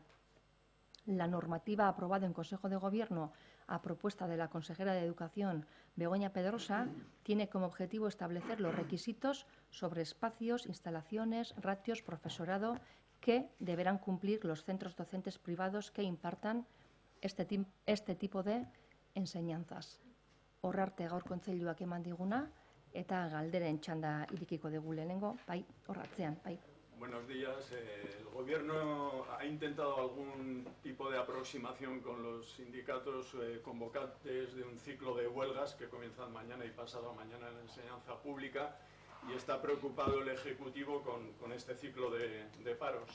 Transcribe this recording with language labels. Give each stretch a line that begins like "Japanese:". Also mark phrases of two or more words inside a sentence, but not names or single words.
Spanish: La normativa aprobada en Consejo de Gobierno a propuesta de la consejera de Educación, Begoña Pedrosa, tiene como objetivo establecer los requisitos sobre espacios, instalaciones, ratios, profesorado que deberán cumplir los centros docentes privados que impartan este tipo de enseñanzas.
Basque: Hor arte gaur kontseiluak eman diguna eta galderen txanda irekiko dugu lehenengo, bai, hor atzean, bai.
Spanish: Buenos días. El Gobierno ha intentado algún tipo de aproximación con los sindicatos convocantes de un ciclo de huelgas que comienzan mañana y pasado mañana en la enseñanza pública, y está preocupado el Ejecutivo con este ciclo de paros.